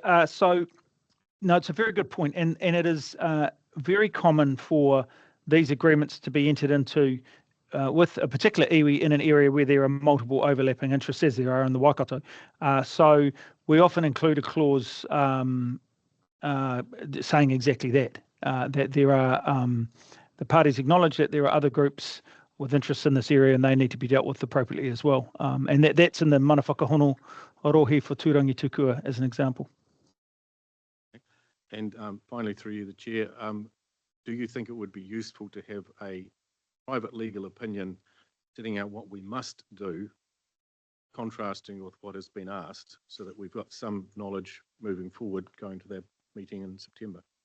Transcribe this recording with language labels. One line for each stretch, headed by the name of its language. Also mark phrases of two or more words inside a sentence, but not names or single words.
English: So, no, it's a very good point, and it is very common for these agreements to be entered into with a particular iwi in an area where there are multiple overlapping interests, as there are in the Waikato. So we often include a clause saying exactly that, that there are the parties acknowledge that there are other groups with interests in this area and they need to be dealt with appropriately as well. And that's in the
Māori: mana whakahono o rohe
English: for Tūrangi Tukua as an example. And finally, through you, the Chair, do you think it would be useful to have a private legal opinion setting out what we must do, contrasting with what has been asked, so that we've got some knowledge moving forward going to that meeting in September?